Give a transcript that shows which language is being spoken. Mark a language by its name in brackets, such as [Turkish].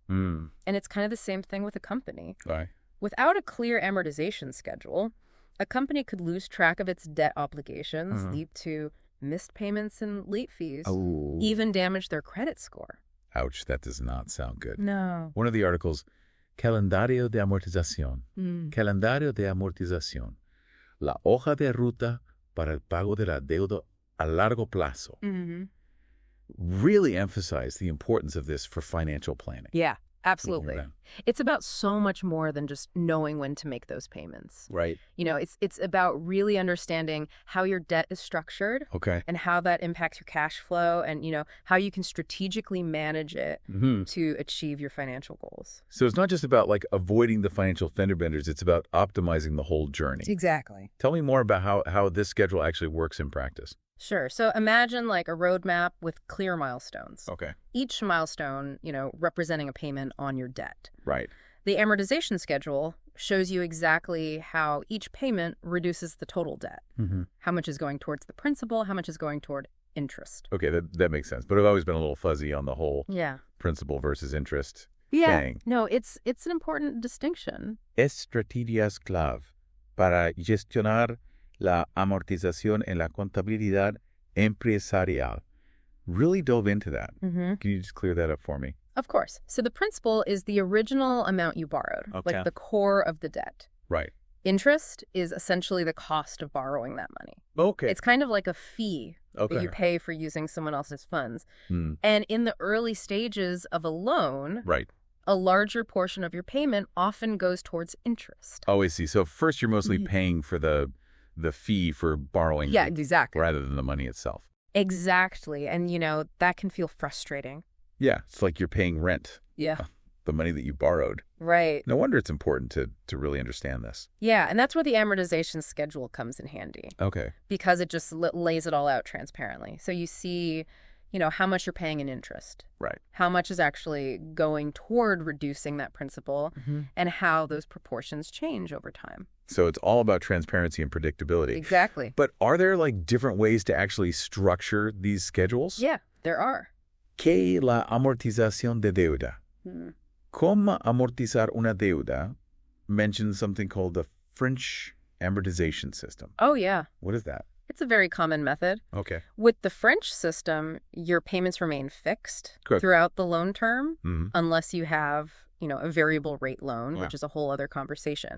[English] And it's kind of the same thing with a company. Right. Without a clear amortization schedule, a company could lose track of its debt obligations, lead to missed payments and late fees, even damage their credit score. Ouch, that does not sound good. No. One of the articles, [Spanish] Calendario de Amortización. Calendario de Amortización. La hoja de ruta para el pago de la deuda a largo plazo. [English] Really emphasize the importance of this for financial planning. Yeah, absolutely. It's about so much more than just knowing when to make those payments. Right. It's about really understanding how your debt is structured. Okay. And how that impacts your cash flow and, how you can strategically manage it to achieve your financial goals. So it's not just about avoiding the financial fender benders, it's about optimizing the whole journey. Exactly. Tell me more about how this schedule actually works in practice. Sure. So imagine like a roadmap with clear milestones. Okay. Each milestone, representing a payment on your debt. Right. The amortization schedule shows you exactly how each payment reduces the total debt. How much is going towards the principal, how much is going toward interest. Okay, that makes sense. But I've always been a little fuzzy on the whole principal versus interest thing. No, it's an important distinction. [Spanish] Estrategias clave para gestionar la amortización en la contabilidad empresarial. [English] Really dove into that. Can you just clear that up for me? Of course. So the principal is the original amount you borrowed, like the core of the debt. Right. Interest is essentially the cost of borrowing that money. Okay. It's kind of like a fee that you pay for using someone else's funds. And in the early stages of a loan, a larger portion of your payment often goes towards interest. Oh, I see. So first you're mostly paying for the fee for borrowing. Yeah, exactly. Rather than the money itself. Exactly. And, that can feel frustrating. Yeah, it's like you're paying rent. Yeah. The money that you borrowed. Right. No wonder it's important to really understand this. Yeah, and that's where the amortization schedule comes in handy. Okay. Because it just lays it all out transparently. So you see, how much you're paying in interest. Right. How much is actually going toward reducing that principal and how those proportions change over time. So it's all about transparency and predictability. Exactly. But are there different ways to actually structure these schedules? Yeah, there are. [Spanish] ¿Qué la amortización de deuda? ¿Cómo amortizar una deuda? [English] Mentions something called the French amortization system. Oh, yeah. What is that? It's a very common method. Okay. With the French system, your payments remain fixed throughout the loan term unless you have, a variable rate loan, which is a whole other conversation.